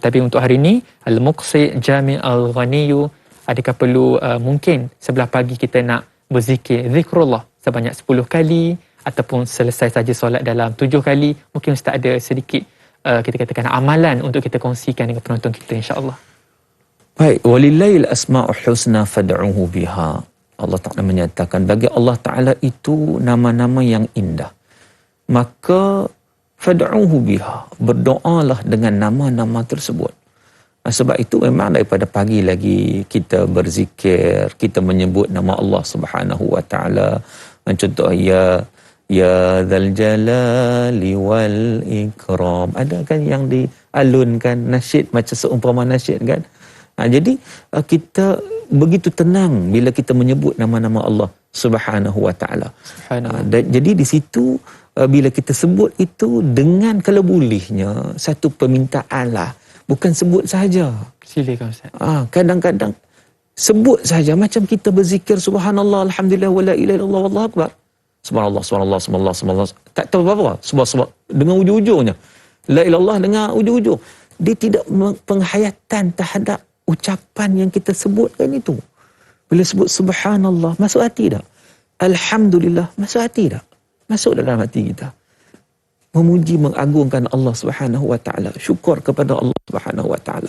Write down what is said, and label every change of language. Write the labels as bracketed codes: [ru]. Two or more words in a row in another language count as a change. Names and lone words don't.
[ms] Tapi untuk hari ini Al-Muqsi Jami' Al-Ghaniyu, adakah perlu mungkin sebelah pagi kita nak berzikir zikrullah sebanyak 10 kali ataupun selesai saja solat dalam 7 kali? Mungkin Ustaz ada sedikit kita katakan amalan untuk kita kongsikan dengan penonton kita, [ar] insya-Allah. [ms] Baik, [ar] ولله الأسماء الحسنى فادعوه بها. [ms] Allah Ta'ala menyatakan bagi Allah Ta'ala itu nama-nama yang indah, maka [ar] fad'uhu biha, [ms] berdoalah dengan nama-nama tersebut. Sebab itu memang daripada pagi lagi kita berzikir, kita menyebut nama Allah [ar] Subhanahu wa taala. Contoh يا ذا الجلال والإكرام. [ms] Ada kan yang dialunkan nasyid macam seumpama nasyid kan. Jadi kita begitu tenang bila kita menyebut nama-nama Allah [ar] Subhanahu wa taala. [ms] Jadi di situ bila kita sebut itu dengan kalau bolehnya satu permintaan lah. Bukan sebut saja. Silakan Ustaz. Kadang-kadang sebut saja macam kita berzikir [ar] subhanallah, alhamdulillah, wala ilaha illallah, wallahu akbar. سبحان الله، سبحان الله، سبحان الله، سبحان الله. [ms] Tak tahu apa-apa. Subhanallah dengan ujung-ujungnya. [ar] La ilallah [ms] dengan ujung-ujung. Dia tidak penghayatan terhadap ucapan yang kita sebutkan itu. Bila sebut subhanallah, masuk hati tak? Alhamdulillah, masuk hati tak? Masuk dalam hati kita. Memuji, mengagungkan Allah [ar] Subhanahu wa taala, [ms] syukur kepada Allah [ar] Subhanahu wa taala.